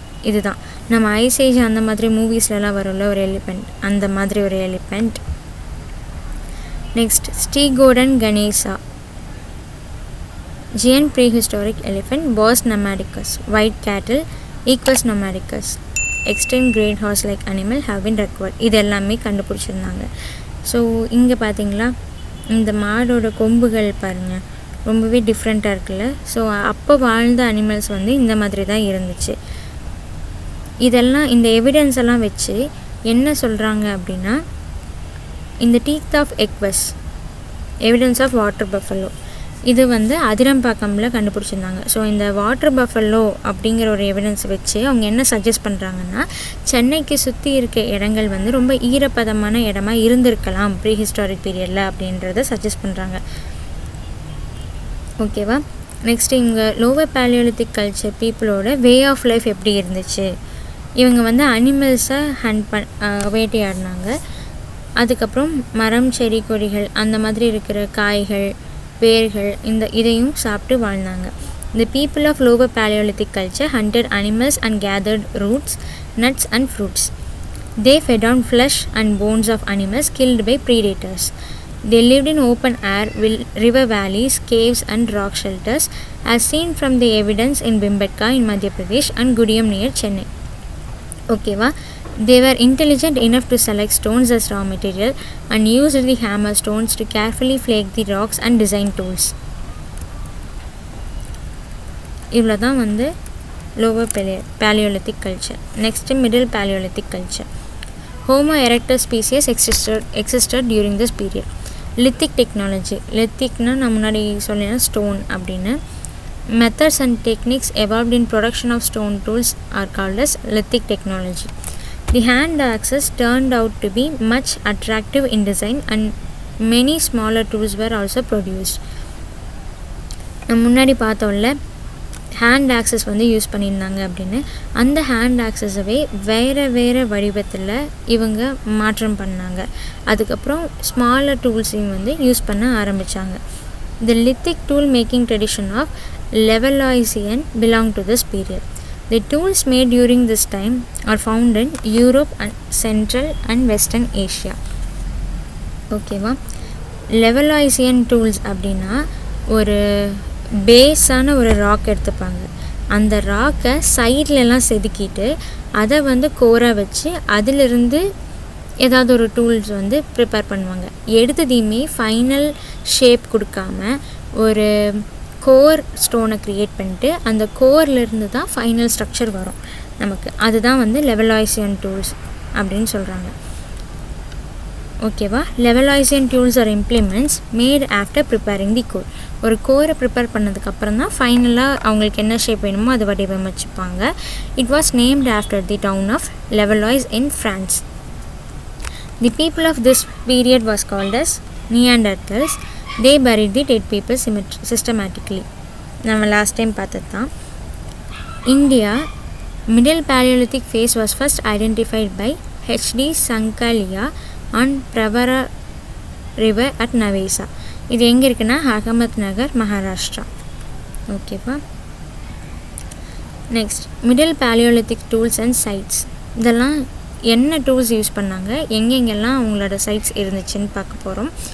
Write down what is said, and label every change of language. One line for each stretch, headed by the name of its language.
Tamil: இதுதான் நம்ம ஐசேஜ் அந்த மாதிரி மூவிஸ்லலாம் வரும்ல ஒரு எலிஃபெண்ட், அந்த மாதிரி ஒரு elephant.
English: Next, Stegodon ganesa ஜியன் prehistoric elephant, Bos namadicus, wild cattle, Equus namadicus. extinct great horse like animal have been recovered.
Tamil: இது எல்லாமே கண்டுபிடிச்சிருந்தாங்க. ஸோ இங்கே பார்த்தீங்களா இந்த மாடோட கொம்புகள் பாருங்கள் ரொம்பவே டிஃப்ரெண்ட்டாக இருக்குல்ல. ஸோ அப்போ வாழ்ந்த அனிமல்ஸ் வந்து இந்த மாதிரி தான் இருந்துச்சு. இதெல்லாம் இந்த எவிடன்ஸ் எல்லாம் வச்சு என்ன சொல்கிறாங்க அப்படின்னா இந்த teeth of எக்வஸ் evidence of water buffalo இது வந்து அதிரம்பாக்கமில் கண்டுபிடிச்சிருந்தாங்க. ஸோ இந்த வாட்டர் பஃபலோ அப்படிங்கிற ஒரு எவிடன்ஸ் வச்சு அவங்க என்ன சஜஸ்ட் பண்ணுறாங்கன்னா சென்னைக்கு சுற்றி இருக்க இடங்கள் வந்து ரொம்ப ஈரப்பதமான இடமா இருந்திருக்கலாம் ப்ரீ ஹிஸ்டாரிக் பீரியடில் அப்படின்றத சஜஸ்ட் பண்ணுறாங்க. ஓகேவா. நெக்ஸ்ட்டு இவங்க லோவர் பேலியோலித்திக் கல்ச்சர் பீப்புளோட வே ஆஃப் லைஃப் எப்படி இருந்துச்சு. இவங்க வந்து அனிமல்ஸை வேட்டையாடினாங்க. அதுக்கப்புறம் மரம் செடி கொடிகள் அந்த மாதிரி இருக்கிற காய்கள் வேர்கள் இதையும் சாப்பிட்டு வாழ்ந்தாங்க.
English: The people of lower Paleolithic culture hunted animals and gathered roots, nuts and fruits. They fed on flesh and bones of animals killed by predators. They lived in open air, river valleys, caves and rock shelters as seen from the evidence in Bhimbetka in Madhya Pradesh and Gudiyam near Chennai. ஓகேவா. They were intelligent enough to select stones as raw material and used the hammer stones to carefully flake the rocks and design tools.
Tamil: இவ்வளோ தான் வந்து lower paleolithic culture.
English: Next middle Palaeolithic culture. Homo erectus species existed during this period. Lithic technology.
Tamil: லித்திக்னா நான் முன்னாடி சொன்னேன்னா stone அப்படின்னு.
English: Methods and techniques evolved in production of stone tools are called as lithic technology. The hand axes turned out to be much attractive in design and many smaller tools were also produced.
Tamil: முன்னாடி பார்த்தோம்ல hand access வந்து use பண்ணியிருந்தாங்க அப்படின்னு. அந்த hand ஆக்சஸவே வேறு வடிவத்தில் இவங்க மாற்றம் பண்ணாங்க. அதுக்கப்புறம் ஸ்மாலர் டூல்ஸையும் வந்து யூஸ் பண்ண ஆரம்பித்தாங்க.
English: The lithic tool making tradition of Levalloisian belong to this period. The tools made during this time are found in Europe and Central and Western Asia.
Tamil: ஓகேவா. Levalloisian tools அப்படின்னா ஒரு பேஸான ஒரு ராக் எடுத்துப்பாங்க. அந்த ராக்கை சைட்லலாம் செதுக்கிட்டு அதை வந்து கோராக வச்சு அதிலிருந்து ஏதாவது ஒரு டூல்ஸ் வந்து ப்ரிப்பேர் பண்ணுவாங்க. எடுத்ததையுமே ஃபைனல் ஷேப் கொடுக்காம ஒரு கோர் ஸ்டோனை க்ரியேட் பண்ணிட்டு அந்த கோர்லேருந்து தான் ஃபைனல் ஸ்ட்ரக்சர் வரும் நமக்கு. அதுதான் வந்து லெவலாய்சியன் டூல்ஸ் அப்படின்னு சொல்கிறாங்க. ஓகேவா.
English: Levalloisian tools are implements made after preparing the core.
Tamil: ஒரு கோரை ப்ரிப்பேர் பண்ணதுக்கப்புறம் தான் ஃபைனலாக அவங்களுக்கு என்ன ஷேப் வேணுமோ அதை வடிவமைச்சுப்பாங்க.
English: It was named after the town of Levallois in France. The people of this period was called as Neanderthals. They buried the dead people systematically.
Tamil: நம்ம லாஸ்ட் டைம் பார்த்தது தான்.
English: India middle paleolithic phase was first identified by H.D. Sankalia on Pravara river at Navesa.
Tamil: இது எங்கே இருக்குன்னா அகமத் நகர், மகாராஷ்டிரா. ஓகேவா. Next middle paleolithic tools and sides. இதெல்லாம் என்ன tools use பண்ணாங்க, எங்கெங்கெல்லாம் அவங்களோட சைட்ஸ் இருந்துச்சுன்னு பார்க்க போகிறோம்.